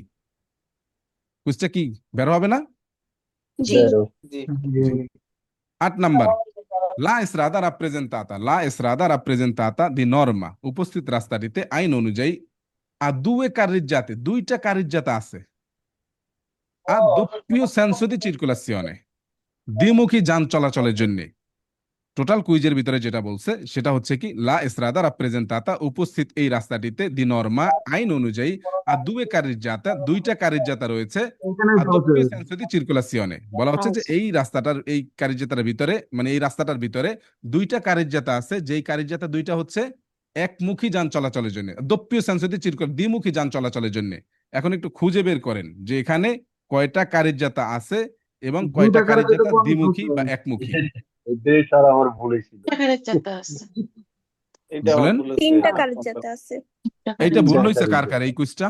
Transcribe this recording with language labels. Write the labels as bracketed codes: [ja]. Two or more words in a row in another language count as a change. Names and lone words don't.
[bn] বুঝছে কি বের হবে না? জি। [it] 8 নাম্বার, la strada rappresentata, la strada rappresentata di norma, [bn] উপস্থিত রাস্তাটিতে আইন অনুযায়ী [it] ha due carreggiate, [bn] দুইটা কারিজ্জাতা আছে, [it] a doppio senso di circolazione, [bn] দ্বিমুখী যান চলাচলের জন্য। টোটাল কুইজের ভিতরে যেটা বলছে সেটা হচ্ছে কি, [it] la strada rappresentata, [bn] উপস্থিত এই রাস্তাটিতে, [it] di norma [bn] আইন অনুযায়ী, [it] ha due carreggiata, [bn] দুইটা কারিজ্জাতা রয়েছে, [it] a doppio senso di circolazione, [bn] বলা হচ্ছে যে এই রাস্তাটার, এই কারিজ্জাতার ভিতরে, মানে এই রাস্তাটার ভিতরে দুইটা কারিজ্জাতা আছে, যেই কারিজ্জাতা দুইটা হচ্ছে একমুখী যান চলাচলের জন্য, [it] doppio senso di circolazione, [bn] দ্বিমুখী যান চলাচলের জন্য। এখন একটু খুঁজে বের করেন যে এখানে কয়টা কারিজ্জাতা আছে এবং কয়টা কারিজ্জাতা দ্বিমুখী বা একমুখী। আমার ভুলে ছিল। বলেন। 3টা কারিজ্জাতা আছে। এইটা ভুল হয়েছে কার কার এই কুইজটা?